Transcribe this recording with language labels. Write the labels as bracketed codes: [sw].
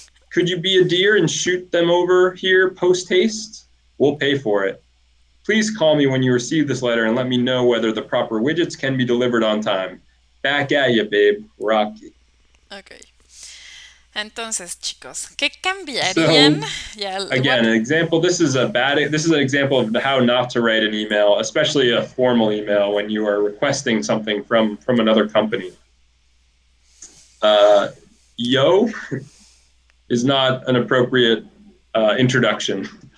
[en] Could you be a dear and shoot them over here post-haste? We'll pay for it. Please call me when you receive this letter and let me know whether the proper widgets can be delivered on time. Back at you, babe. Rocky. Okay. [es] Entonces, chicos, ¿qué cambiarían? [en] Again, an example. This is an example of how not to write an email, especially a formal email when you are requesting something from another company. Yo is not an appropriate introduction.